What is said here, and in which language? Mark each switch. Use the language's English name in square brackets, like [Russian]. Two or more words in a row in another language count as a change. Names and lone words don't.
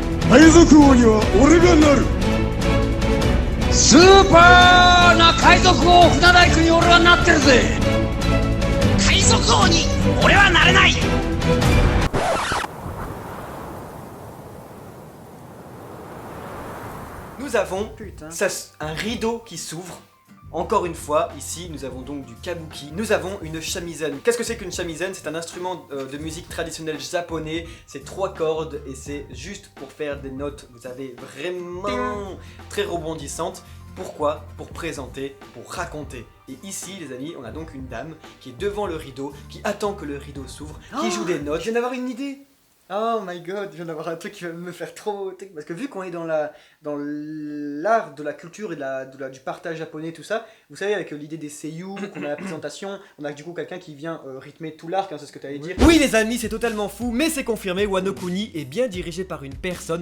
[Japanese] 海賊王には俺がなる。スーパーな海賊王船大工に俺はなってるぜ。海賊王に俺はなれない。 [French] Nous avons un rideau qui s'ouvre. Encore une fois, ici, nous avons donc du kabuki. Nous avons une shamisen. Qu'est-ce que c'est qu'une shamisen? C'est un instrument de musique traditionnel japonais. C'est 3 cordes et c'est juste pour faire des notes. Vous savez, vraiment très rebondissantes. Pourquoi? Pour présenter, pour raconter. Et ici, les amis, on a donc une dame qui est devant le rideau, qui attend que le rideau s'ouvre, qui joue des notes. Je viens d'avoir une idée. [English] Oh my god, [French] je viens d'avoir un truc qui va me faire trop... Parce que vu qu'on est dans l'art de la culture et du partage japonais, tout ça, vous savez, avec l'idée des seiyuu, qu'on a la présentation, on a du coup quelqu'un qui vient rythmer tout l'arc, hein, c'est ce que tu allais dire. Oui les amis, c'est totalement fou, mais c'est confirmé, Wano Kuni est bien dirigé par une personne.